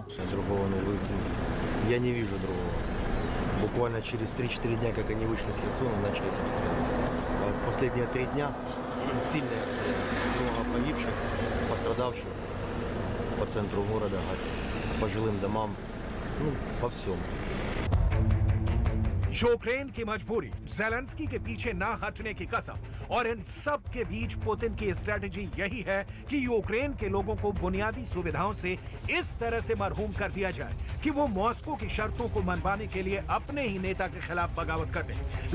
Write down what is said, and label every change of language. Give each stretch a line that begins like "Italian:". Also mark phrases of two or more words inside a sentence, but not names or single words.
Russian: Другого не выкинуть. Я не вижу другого. Буквально через 3-4 дня, как они вышли с Херсона, начались обстрелы. Последние 3 дня сильные обстрелы. Много погибших, пострадавших по центру города, по жилым домам, ну, по всему.
Hindi: यूक्रेन की मजबूरी, ज़ेलेंस्की के पीछे ना हटने की कसम और इन सब के बीच पुतिन की स्ट्रेटजी यही है कि यूक्रेन के लोगों को बुनियादी सुविधाओं से इस तरह से मरहूम कर दिया जाए कि वो मॉस्को की शर्तों को मनवाने के लिए अपने ही नेता के खिलाफ बगावत कर दें।